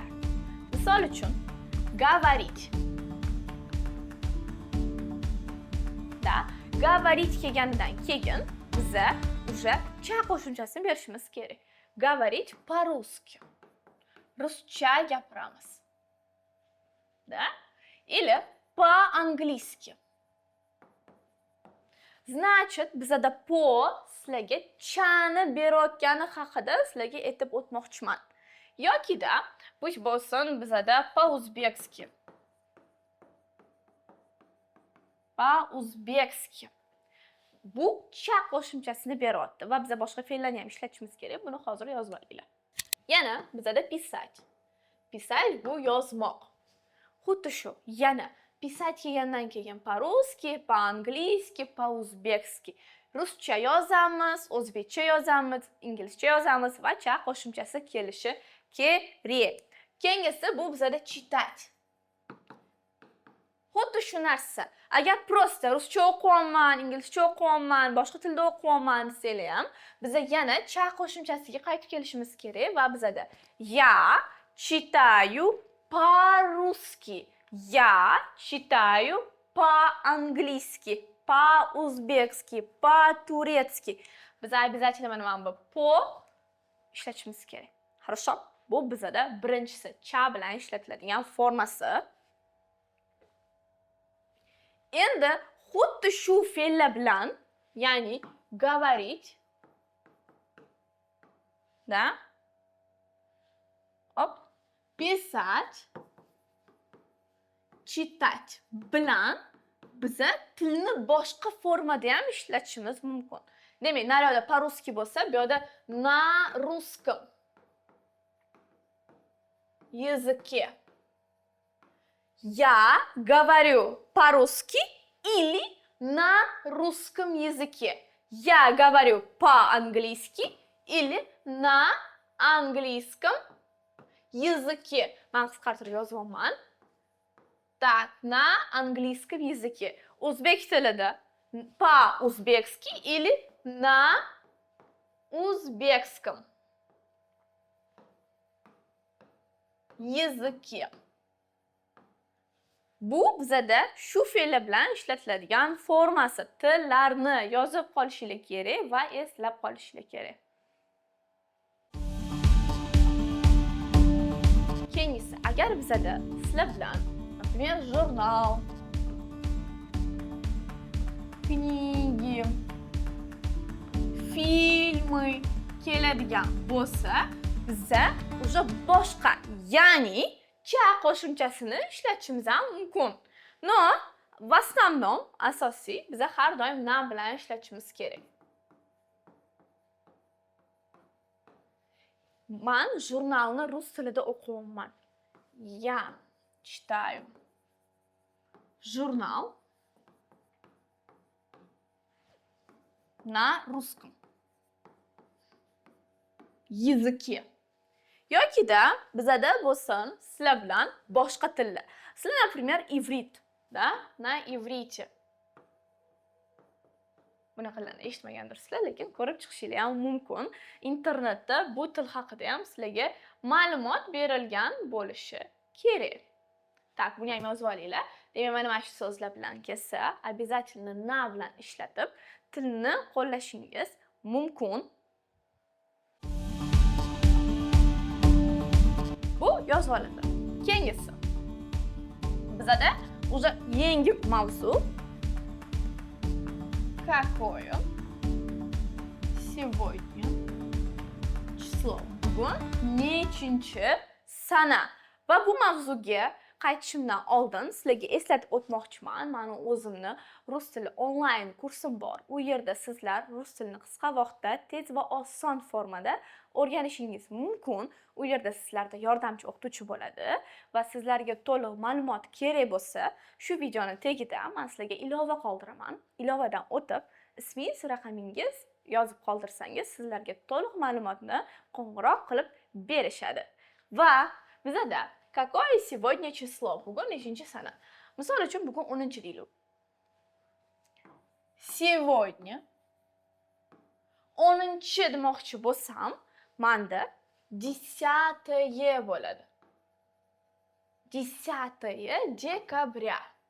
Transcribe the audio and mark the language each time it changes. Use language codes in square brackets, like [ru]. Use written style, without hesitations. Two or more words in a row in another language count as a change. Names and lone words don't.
[uz] Misol uchun, говорить. Da, говорить kelganidan keyin biz уже cha qo'shimchasini berishimiz kerak. [ru] Говорить по-русски. [uz] Ruscha gapiramiz. Da? [ru] Или по-английски. Значит, [uz] bizada po sizlarga chani berayotgani haqida sizlarga aytib o'tmoqchiman. Yoki-da bu bo'lsin bizada по-узбекски. [ru] По-узбекски. [uz] Bu cha qo'shimchasini beryapti va biz boshqa fe'llarni ham ishlatishimiz kerak. Buni hozir yozib olinglar. Yana bizada писать. Писать bu yozmoq. Xuddi shu. Yana писать kelgandan keyin [ru] по-русски, по-английски, по-узбекски. [uz] Ruscha yozamiz, o'zbekcha yozamiz, inglizcha yozamiz va cha qo'shimchasi kelishi kerak. Keyingisi bu bizada читать. Xuddi shu narsa. Agar prosta ruscha o'qiyapman, inglizcha o'qiyapman, boshqa tilda o'qiyapman desanglar ham, biz yana cha qo'shimchasiga qaytib kelishimiz kerak va bizada [ru] я читаю по-русски. Я читаю по-английски, по-узбекски, по-турецки. [uz] Biz обязательно mana bu po ishlatishimiz kerak. Хорошо? Bu bizada birinchisi cha bilan ishlatiladigan formasi. Endi xuddi shu fe'llar bilan, ya'ni говорить, da? Hop, [ru] писать, читать [uz] bilan biz tilni boshqa formada ham ishlatishimiz mumkin. Demak, naryoqda по-русски bo'lsa, bu yerda [ru] на русском языке. Я говорю по-русски или на русском языке. Я говорю по-английски или на английском языке. [uz] Men qisqartirib yozyapman. [ru] Так, на английском языке. [uz] O'zbek tilida [ru] по-узбекски или на узбекском языке. [uz] Bu bizada shu fe'llar bilan ishlatiladigan formasi. Tillarni yozib qolishingiz kerak va eslab qolishingiz kerak. Keyingisi, agar bizada sizlar bilan, например, jurnal, kniги, filmi keladigan bo'lsa, biza уже boshqa, ya'ni cha qo'shimchasini ishlatishimiz ham mumkin. [ru] No, в основном, [uz] asosiy biza har doim na bilan ishlatishimiz kerak. Men jurnalni rus tilida o'qiyapman. [ru] Я читаю журнал на русском языке. [uz] Yokida bizada bo'lsin sizlar bilan boshqa tillar. Sizlar, например, ivrit, da, na ivrichi. Bunaqalarni eshitmagandirsizlar, lekin ko'rib chiqishingiz ham mumkin. Internetda bu til haqida ham sizlarga ma'lumot berilgan bo'lishi kerak. Tak, buni ham yozib olinglar. Demak, mana shu so'zlar bilan kelsa, обязательно na bilan ishlatib tilni qo'llashingiz mumkin. Bu yozib olindi. Keyingisi. Bizada уже yengil mavzu. [ru] Какое сегодня число? [uz] Bugun nechinchi sana? Va bu mavzuga qaytishimdan oldin sizlarga eslatib o'tmoqchiman. Meni o'zimni rus tili onlayn kursim bor. U yerda sizlar rus tilini qisqa vaqtda tez va oson formada o'rganishingiz mumkin. U yerda sizlarda yordamchi o'qituvchi bo'ladi va sizlarga to'liq ma'lumot kerak bo'lsa, shu videoni tagida men sizlarga ilova qoldiraman. Ilovadan o'tib, ismingiz, raqamingiz yozib qoldirsangiz, sizlarga to'liq ma'lumotni qo'ng'iroq qilib berishadi. Va bizada [ru] какое сегодня число? [uz] Bugun nechinchi sana? Misol uchun bugun 10 deylik. Сегодня 10 demoqchi bo'lsam, menda 10 bo'ladi. 10 dekabr.